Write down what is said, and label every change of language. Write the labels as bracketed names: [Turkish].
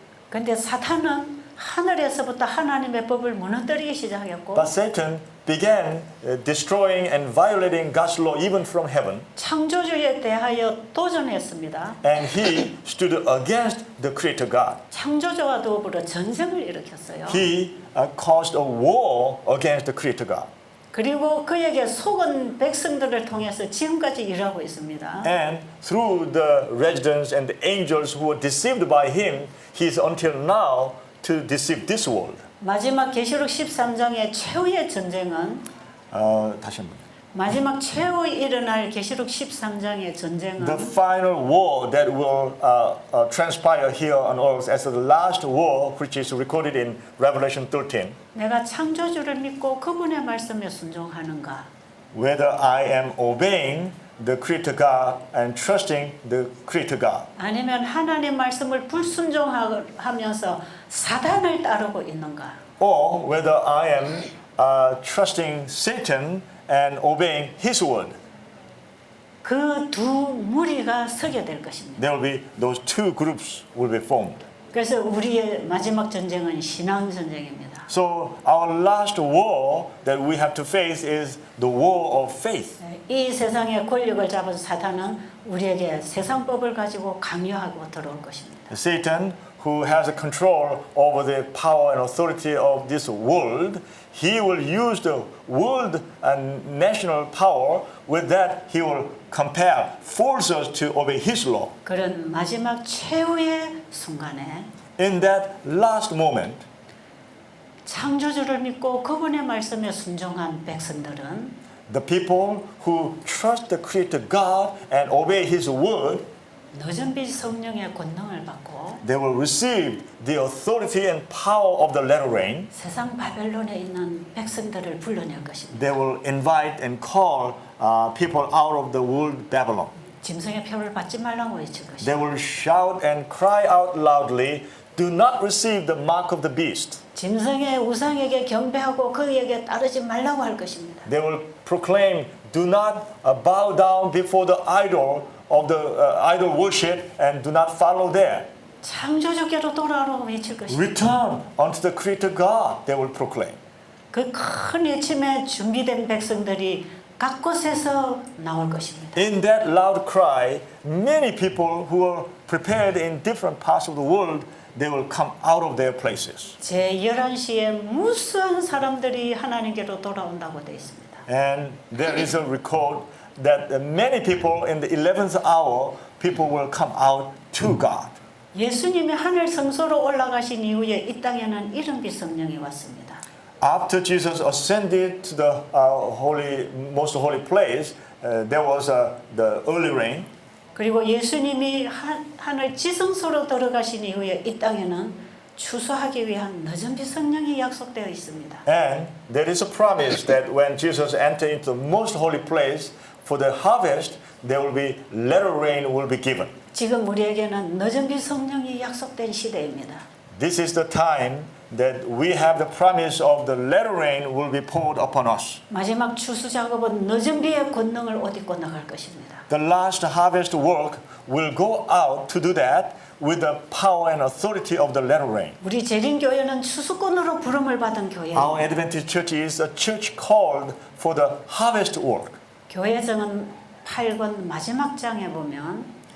[Korean] 근데 사탄은 하늘에서부터 하나님의 법을 무너뜨리기 시작했고 [English] But Satan began destroying and violating God's law even from heaven, [Korean] 창조주에 대하여 도전했습니다. [English] and he stood against the Creator God. [Korean] 창조주와 더불어 전쟁을 일으켰어요. [English] He caused a war against the Creator God. [Korean] 그리고 그에게 속은 백성들을 통해서 지금까지 일하고 있습니다. [English] And through the residents and the angels who were deceived by him, he is until now to deceive this world. [Korean] 마지막 계시록 13장의 최후의 전쟁은 다시 한번. 마지막 최후에 일어날 계시록 13장의 전쟁은 [English] The final war that will transpire here on earth as the last war, which is recorded in Revelation 13. [Korean] 내가 창조주를 믿고 그분의 말씀에 순종하는가? [English] Whether I am obeying the Creator God and trusting the Creator God, [Korean] 아니면 하나님 말씀을 불순종하면서 사단을 따르고 있는가? [English] or whether I am trusting Satan and obeying His word. [Korean] 그 두 무리가 서게 될 것입니다. [English] There will be those two groups will be formed. [Korean] 그래서 우리의 마지막 전쟁은 신앙 전쟁입니다. [English] So our last war that we have to face is the war of faith. [Korean] 이 세상의 권력을 잡은 사탄은 우리에게 세상법을 가지고 강요하고 들어올 것입니다. [English] Satan, who has a control over the power and authority of this world, he will use the world and national power. With that, he will compel, force us to obey his law. [Korean] 그런 마지막 최후의 순간에 [English] In that last moment, [Korean] 창조주를 믿고 그분의 말씀에 순종한 백성들은 [English] the people who trust the Creator God and obey His word, [Korean] 너전비 성령의 권능을 받고 [English] They will receive the authority and power of the latter rain. [Korean] 세상 바벨론에 있는 백성들을 불러낼 것입니다. [English] They will invite and call people out of the world Babylon. [Korean] 짐승의 표를 받지 말라고 외칠 것입니다. [English] They will shout and cry out loudly, do not receive the mark of the beast. [Korean] 짐승의 우상에게 경배하고 그에게 따르지 말라고 할 것입니다. [English] They will proclaim, do not bow down before the idol of the idol worship and do not follow there. [Korean] 창조주께로 돌아오라고 외칠 것입니다. [English] Return unto the Creator God, they will proclaim. [Korean] 그 큰 외침에 준비된 백성들이 각 곳에서 나올 것입니다. [English] In that loud cry, many people who are prepared in different parts of the world, they will come out of their places. [Korean] 제 11시에 무수한 사람들이 하나님께로 돌아온다고 되어 있습니다. [English] And there is a record that many people in the 11th hour, people will come out to God. [Korean] 예수님이 하늘 성소로 올라가신 이후에 이 땅에는 이른비 성령이 왔습니다. [English] After Jesus ascended to the most holy place, there was the early rain. [Korean] 그리고 예수님이 하늘 지성소로 들어가신 이후에 이 땅에는 추수하기 위한 늦은 비 성령이 약속되어 있습니다. [English] And there is a promise that when Jesus entered into the most holy place for the harvest, there will be latter rain will be given. [Korean] 지금 우리에게는 늦은 비 성령이 약속된 시대입니다. [English] This is the time that we have the promise of the latter rain will be poured upon us. [Korean] 마지막 추수 작업은 늦은 비의 권능을 옷 입고 나갈 것입니다. [English] The last harvest work will go out to do that with the power and authority of the latter rain. [Korean] 우리 재림교회는 추수꾼으로 부름을 받은 교회입니다. [English] Our Adventist Church is a church called for the harvest work. [Korean] 교회정은 8권 마지막 장에 보면